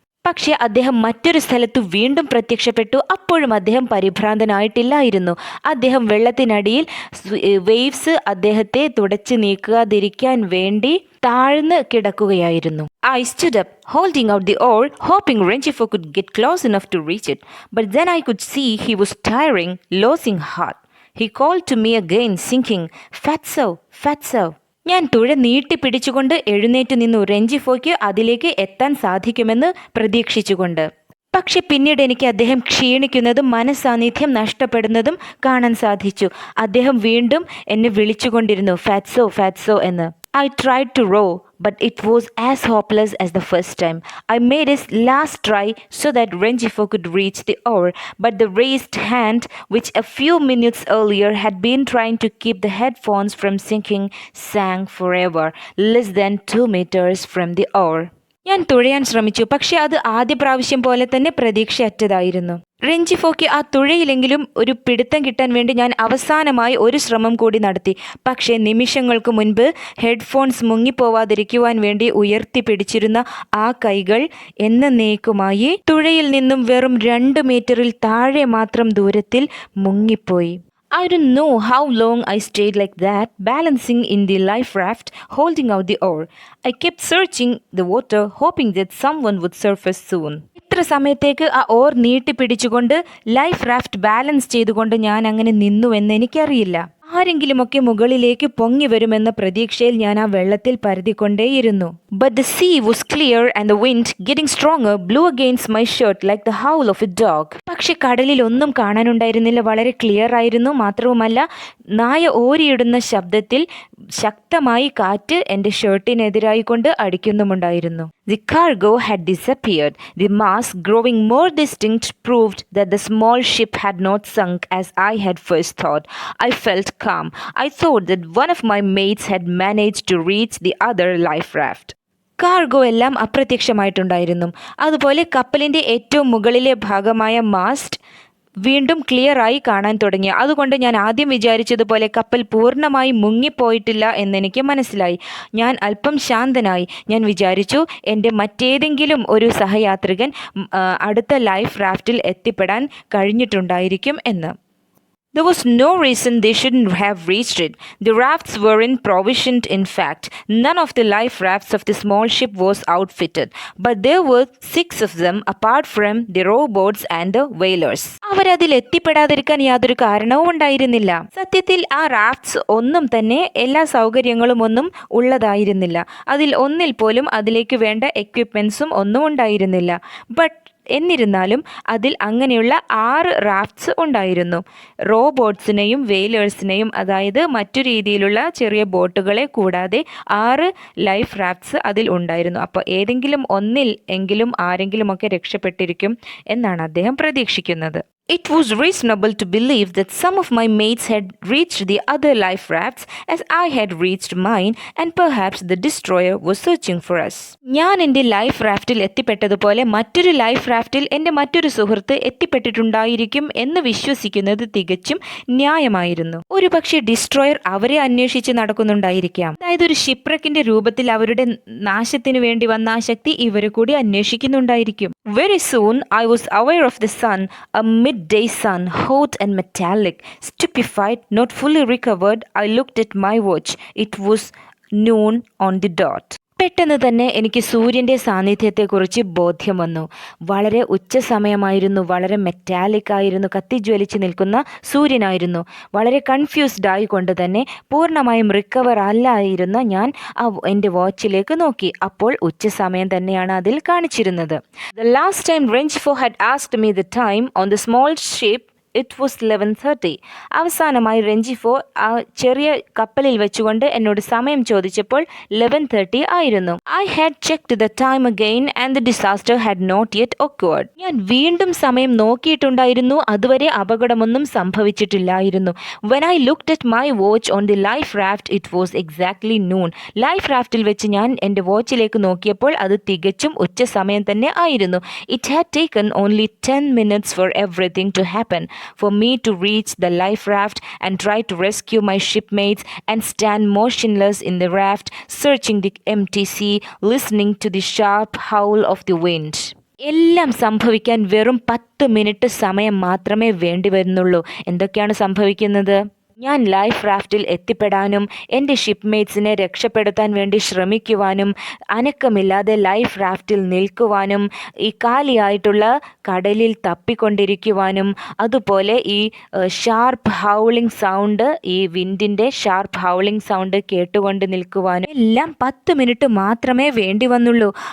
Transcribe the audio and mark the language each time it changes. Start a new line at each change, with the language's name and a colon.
Malayalam: പക്ഷേ അദ്ദേഹം മറ്റൊരു സ്ഥലത്ത് വീണ്ടും പ്രത്യക്ഷപ്പെട്ടു. അപ്പോഴും അദ്ദേഹം പരിഭ്രാന്തനായിട്ടില്ലായിരുന്നു. അദ്ദേഹം വെള്ളത്തിനടിയിൽ വേവ്സ് അദ്ദേഹത്തെ തുടച്ചു നീക്കാതിരിക്കാൻ വേണ്ടി താഴ്ന്ന് കിടക്കുകയായിരുന്നു.
English: I stood up, holding out the oar, hoping Rengifo could get close enough to reach it. But then I could see he was tiring, losing heart. He called to me again, sinking, "Fatso, Fatso."
Malayalam: ഞാൻ തുഴ നീട്ടി പിടിച്ചുകൊണ്ട് എഴുന്നേറ്റ് നിന്നു, രഞ്ജിഫോയ്ക്ക് അതിലേക്ക് എത്താൻ സാധിക്കുമെന്ന് പ്രതീക്ഷിച്ചുകൊണ്ട്. പക്ഷെ പിന്നീട് എനിക്ക് അദ്ദേഹം ക്ഷീണിക്കുന്നതും മനസാന്നിധ്യം നഷ്ടപ്പെടുന്നതും കാണാൻ സാധിച്ചു. അദ്ദേഹം വീണ്ടും എന്നെ വിളിച്ചുകൊണ്ടിരുന്നു, "ഫാറ്റ്സോ, ഫാറ്റ്സോ" എന്ന്.
English: I tried to row, but it was as hopeless as the first time. I made his last try so that Rengifo could reach the oar, but the raised hand, which a few minutes earlier had been trying to keep the headphones from sinking, sank forever, less than 2 meters from the oar.
Malayalam: ഞാൻ തുഴയാൻ ശ്രമിച്ചു, പക്ഷെ അത് ആദ്യ പ്രാവശ്യം പോലെ തന്നെ പ്രതീക്ഷയറ്റതായിരുന്നു. രഞ്ജിഫോയ്ക്ക് ആ തുഴയിലെങ്കിലും ഒരു പിടുത്തം കിട്ടാൻ വേണ്ടി ഞാൻ അവസാനമായി ഒരു ശ്രമം കൂടി നടത്തി. പക്ഷേ നിമിഷങ്ങൾക്ക് മുൻപ് ഹെഡ്ഫോൺസ് മുങ്ങിപ്പോവാതിരിക്കുവാൻ വേണ്ടി ഉയർത്തിപ്പിടിച്ചിരുന്ന ആ കൈകൾ എന്നേക്കുമായി തുഴയിൽ നിന്നും വെറും 2 മീറ്ററിൽ താഴെ മാത്രം ദൂരത്തിൽ മുങ്ങിപ്പോയി.
English: I don't know how long I stayed like that, balancing in the life raft, holding out the oar. I kept searching the water, hoping that someone would surface soon.
Malayalam: ഇത്ര സമയത്തേക്ക് ആ ഓർ നീട്ടിപ്പിടിച്ചുകൊണ്ട് ലൈഫ് റാഫ്റ്റ് ബാലൻസ് ചെയ്തുകൊണ്ട് ഞാൻ അങ്ങനെ നിന്നുവെന്ന് എനിക്കറിയില്ല. ആരെങ്കിലുമൊക്കെ മുകളിലേക്ക് പൊങ്ങി വരുമെന്ന പ്രതീക്ഷയിൽ ഞാൻ ആ വെള്ളത്തിൽ പരതിക്കൊണ്ടേയിരുന്നു.
English: But the sea was clear and the wind, getting stronger, blew against my shirt like the howl of a dog.
Malayalam: പക്ഷെ കടലിൽ ഒന്നും കാണാനുണ്ടായിരുന്നില്ല. വളരെ ക്ലിയർ ആയിരുന്നു. മാത്രവുമല്ല, നായ ഓരിയിടുന്ന ശബ്ദത്തിൽ ശക്തമായി കാറ്റ് എൻ്റെ ഷർട്ടിനെതിരായിക്കൊണ്ട് അടിക്കുന്നുമുണ്ടായിരുന്നു.
English: The cargo had disappeared. The mass, growing more distinct, proved that the small ship had not sunk as I had first thought. I felt calm. I thought that one of my mates had managed to reach the other life raft.
Malayalam: Cargo എല്ലാം അപ്രത്യക്ഷമായിട്ടുണ്ടായിരുന്നു. അതുപോലെ കപ്പലിൻ്റെ ഏറ്റവും മുകളിലെ ഭാഗമായ mast വീണ്ടും ക്ലിയറായി കാണാൻ തുടങ്ങി. അതുകൊണ്ട് ഞാൻ ആദ്യം വിചാരിച്ചതുപോലെ കപ്പൽ പൂർണ്ണമായി മുങ്ങിപ്പോയിട്ടില്ല എന്നെനിക്ക് മനസ്സിലായി. ഞാൻ അല്പം ശാന്തനായി. ഞാൻ വിചാരിച്ചു എൻ്റെ മറ്റേതെങ്കിലും ഒരു സഹയാത്രികൻ അടുത്ത ലൈഫ് റാഫ്റ്റിൽ എത്തിപ്പെടാൻ കഴിഞ്ഞിട്ടുണ്ടായിരിക്കും എന്ന്.
English: There was no reason they shouldn't have reached it. The rafts weren't provisioned. In fact, none of the life rafts of the small ship was outfitted. But there were 6 of them apart from the rowboats and the whalers.
Malayalam: അവരതിൽ എത്തിപ്പെടാതിരിക്കാൻ യാതൊരു കാരണവും ഉണ്ടായിരുന്നില്ല. സത്യത്തിൽ ആ റാഫ്റ്റ്സ് ഒന്നും തന്നെ എല്ലാ സൗകര്യങ്ങളും ഒന്നും ഉള്ളതായിരുന്നില്ല. അതിൽ ഒന്നിൽ പോലും അതിലേക്ക് വേണ്ട എക്വിപ്മെൻസും ഒന്നും ഉണ്ടായിരുന്നില്ല. ബട്ട് എന്നിരുന്നാലും അതിൽ അങ്ങനെയുള്ള 6 റാഫ്റ്റ്സ് ഉണ്ടായിരുന്നു. റോബോട്ട്സിനെയും വെയിലേഴ്സിനെയും, അതായത് മറ്റു രീതിയിലുള്ള ചെറിയ ബോട്ടുകളെ കൂടാതെ 6 ലൈഫ് റാഫ്റ്റ്സ് അതിൽ ഉണ്ടായിരുന്നു. അപ്പോൾ ഏതെങ്കിലും ഒന്നിൽ എങ്കിലും ആരെങ്കിലുമൊക്കെ രക്ഷപ്പെട്ടിരിക്കും എന്നാണ് അദ്ദേഹം പ്രതീക്ഷിക്കുന്നത്.
English: It was reasonable to believe that some of my mates had reached the other life rafts as I had reached mine, and perhaps the destroyer was searching for us.
Malayalam: ഞാൻ എൻ്റെ ലൈഫ് റാഫ്റ്റിൽ എത്തിപ്പെട്ടതുപോലെ മറ്റൊരു ലൈഫ് റാഫ്റ്റിൽ എൻ്റെ മറ്റൊരു സുഹൃത്ത് എത്തിപ്പെട്ടിട്ടുണ്ടായിരിക്കും എന്ന് വിശ്വസിക്കുന്നത് തികച്ചും ന്യായമായിരുന്നു. ഒരുപക്ഷെ ഡിസ്ട്രോയർ അവരെ അന്വേഷിച്ച് നടക്കുന്നുണ്ടായിരിക്കാം. അതായത് ഒരു ഷിപ്രക്കിന്റെ രൂപത്തിൽ അവരുടെ നാശത്തിനു വേണ്ടി വന്ന ആ ശക്തി ഇവരെ കൂടി അന്വേഷിക്കുന്നുണ്ടായിരിക്കും.
English: Very soon I was aware of the sun, a midday sun, hot and metallic. Stupefied, not fully recovered, I looked at my watch. It was noon on the dot.
Malayalam: പെട്ടെന്ന് തന്നെ എനിക്ക് സൂര്യൻ്റെ സാന്നിധ്യത്തെക്കുറിച്ച് ബോധ്യം വന്നു. വളരെ ഉച്ച സമയമായിരുന്നു. വളരെ മെറ്റാലിക് ആയിരുന്നു. കത്തിജ്വലിച്ച് നിൽക്കുന്ന സൂര്യനായിരുന്നു. വളരെ കൺഫ്യൂസ്ഡ് ആയിക്കൊണ്ട് തന്നെ പൂർണ്ണമായും റിക്കവർ അല്ലായിരുന്ന ഞാൻ എൻ്റെ വാച്ചിലേക്ക് നോക്കി. അപ്പോൾ ഉച്ച സമയം തന്നെയാണ് അതിൽ കാണിച്ചിരുന്നത്.
English: The last time Rengifo had asked me the time on the small ship, it was 11:30.
Malayalam: അവസാനമായി രഞ്ജിഫോ ആ ചെറിയ കപ്പലിൽ വെച്ചുകൊണ്ട് എന്നോട് സമയം ചോദിച്ചപ്പോൾ 11:30 ആയിരുന്നു.
English: I had checked the time again and the disaster had not yet occurred.
Malayalam: ഞാൻ വീണ്ടും സമയം നോക്കിയിട്ടുണ്ടായിരുന്നു. അതുവരെ അപകടമൊന്നും സംഭവിച്ചിട്ടില്ലായിരുന്നു.
English: When I looked at my watch on the life raft, it was exactly noon.
Malayalam: Life റാഫ്റ്റിൽ വെച്ച് ഞാൻ എൻ്റെ വാച്ചിലേക്ക് നോക്കിയപ്പോൾ അത് തികച്ചും ഉച്ച സമയം തന്നെ ആയിരുന്നു.
English: It had taken only 10 minutes for everything to happen. For me to reach the life raft and try to rescue my shipmates and stand motionless in the raft, searching the empty sea, listening to the sharp howl of the wind.
Malayalam: എല്ലാം സംഭവിക്കാൻ വെറും 10 minute സമയം മാത്രമേ വേണ്ടി വരുന്നുള്ളൂ. എന്തൊക്കെയാണ് സംഭവിക്കുന്നത്? ഞാൻ ലൈഫ് റാഫ്റ്റിൽ എത്തിപ്പെടാനും എൻ്റെ ഷിപ്പ്മേറ്റ്സിനെ രക്ഷപ്പെടുത്താൻ വേണ്ടി ശ്രമിക്കുവാനും അനക്കമില്ലാതെ ലൈഫ് റാഫ്റ്റിൽ നിൽക്കുവാനും ഈ കാലിയായിട്ടുള്ള കടലിൽ തപ്പിക്കൊണ്ടിരിക്കുവാനും അതുപോലെ ഈ
English: sharp howling sound,
Malayalam: ഈ വിൻഡിൻ്റെ ഷാർപ്പ് ഹൗളിംഗ് സൗണ്ട് കേട്ടുകൊണ്ട് നിൽക്കുവാനും എല്ലാം 10 മിനിറ്റ് മാത്രമേ വേണ്ടി വന്നുള്ളൂ.